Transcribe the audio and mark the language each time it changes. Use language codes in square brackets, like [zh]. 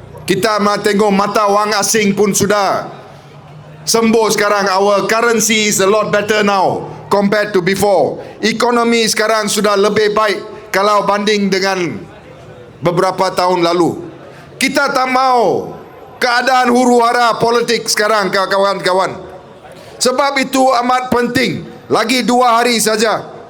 [ms] Kita tengok mata wang asing pun sudah sembuh sekarang. [en] Our currency is a lot better now compared to before. [ms] Ekonomi sekarang sudah lebih baik kalau banding dengan beberapa tahun lalu. Kita tak mau keadaan huru-hara politik sekarang kawan-kawan. Sebab itu amat penting. Lagi 2 hari saja.